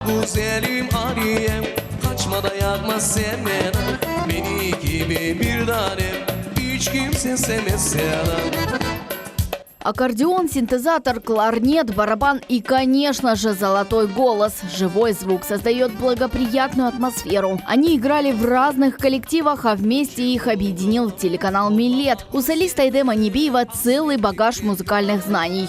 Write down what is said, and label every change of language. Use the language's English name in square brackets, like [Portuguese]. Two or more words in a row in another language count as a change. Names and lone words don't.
[Crimean Tatar] Güzelim Aliye'm, kaçma da yakma sevmeden. Beni gibi bir tanem, hiç kimse sevmesen. [Russian] Аккордеон, синтезатор, кларнет, барабан и, конечно же, золотой голос. Живой звук создает благоприятную атмосферу. Они играли в разных коллективах, а вместе их объединил телеканал «Милет». У солиста Эдема Небиева целый багаж музыкальных знаний.